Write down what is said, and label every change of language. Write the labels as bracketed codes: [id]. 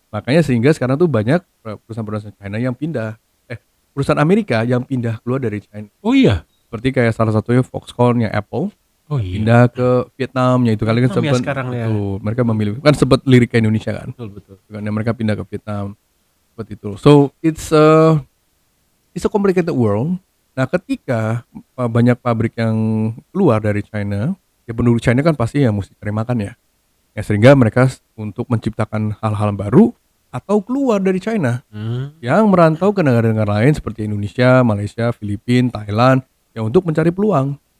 [id] Makanya sehingga sekarang tuh banyak perusahaan-perusahaan China yang pindah, perusahaan Amerika yang pindah keluar dari China. Oh iya. Seperti kayak salah satunya Foxconn-nya Apple Oh iya. pindah ke Vietnamnya itu kali kan Vietnam ya sempat sekarang ya. itu mereka memilih kan sempat lirik ke Indonesia kan. Betul. Kan mereka pindah ke Vietnam seperti itu. [en] So it's a complicated world. [id] Nah, ketika banyak pabrik yang keluar dari China, ya penduduk China kan pasti ya mesti cari makan ya. Ya sehingga mereka untuk menciptakan hal-hal baru atau keluar dari China yang merantau ke negara-negara lain seperti Indonesia, Malaysia, Filipina, Thailand ya untuk mencari peluang.